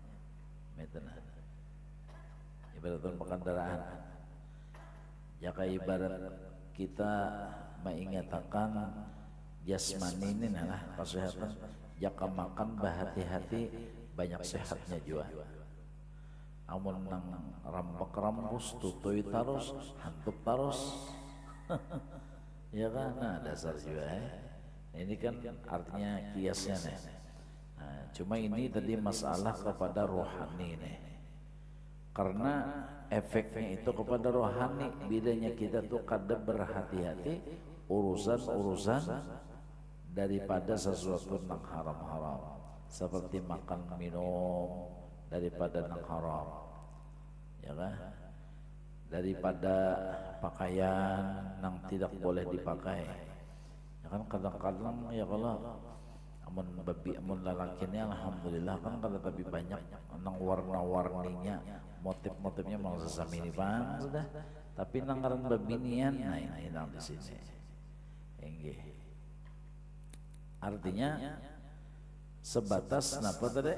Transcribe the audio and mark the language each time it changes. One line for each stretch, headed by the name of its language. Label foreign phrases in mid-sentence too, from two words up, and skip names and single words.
Indonesian: Ibarat orang berkendaraan, jika ibarat kita mengingatkan jasmani ini nah kesehatan, jika makan berhati-hati banyak sehatnya juga.
Banjar: Amun nang rambak rambus tutui tarus, hantuk tarus ya kan, nah dasar juga Ini kan artinya kiasnya nih.
Indonesian: Nah, cuma ini tadi masalah kepada rohani nih. Karena efeknya itu kepada rohani, bedanya kita tuh kadang berhati-hati urusan-urusan daripada sesuatu yang haram-haram, seperti makan minum daripada yang haram, ya kan? Daripada pakaian yang tidak boleh dipakai.
Banjar: Ya kan kadang-kadang ya kalau amun babi amun lalakinya alhamdulillah kan kada lebih banyak nang warna-warninya, motif-motifnya mau sesami ini bang sudah. Tapi nang ngaran babinian, nah ini nang di sini. Enggih.
Indonesian: Artinya sebatas napa tadi?